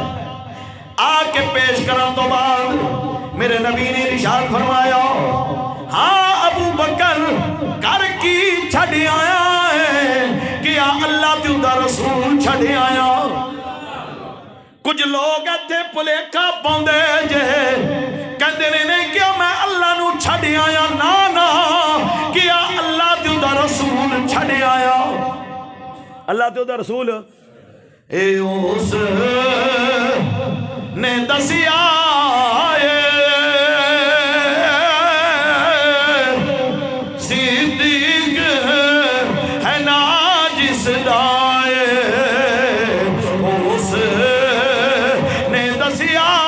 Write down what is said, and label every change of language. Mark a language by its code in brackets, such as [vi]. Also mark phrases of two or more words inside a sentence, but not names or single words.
[pa] آ کے پیش کرن تو بعد میرے نبی نے ارشاد فرمایا ہاں ابو بکر کر کی چھڑ آیا ہے؟ کیا اللہ تے دا رسول چھڑ آیا؟ کچھ لوگ ایتھے پلیکھا پاندے جے کہندے نے نہیں کیا میں اللہ نو چھڑ آیا، نا نا کیا اللہ تے دا رسول چھڑ آیا۔ اللہ تے دا رسول اے اس نے دسیا صدیق ہے نا جس دائے، اس نے دسیا